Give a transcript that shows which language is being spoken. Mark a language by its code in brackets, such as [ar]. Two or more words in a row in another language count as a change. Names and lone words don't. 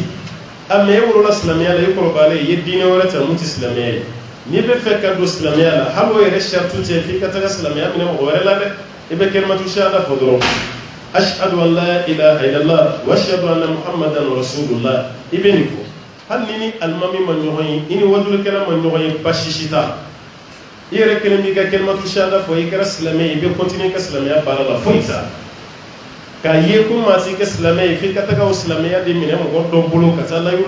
[bm] a mɛ e wolola silamɛya la i kɔrɔbayalen i ye diinɛ wɛrɛ ta mun tɛ silamɛya ye n'i bɛ fɛ ka don silamɛya la hali o yɛrɛ saratu tɛ f'i ka taga silamɛya minɛ mɔgɔ wɛrɛ la dɛ i bɛ [ar] كلمة الشهادة [bm] fɔ dɔrɔn [ar] أشهد أن لا إله إلا الله و أشهد أن محمدا رسول الله [bm] i bɛ nin fɔ hali ni alimami ma ɲɔgɔn ye i ni wajulikɛla ma ɲɔgɔn ye basi si t'a i yɛrɛ kelen b'i ka [ar] كلمة الشهادة [bm] fɔ i kɛra silamɛ ye i bɛ continuer ka silamɛya baara la foyi t'a k'a ye ko maa si kɛ silamɛ ye f'i ka taga o silamɛya de minɛ mɔgɔ dɔ bolo ka taa layiru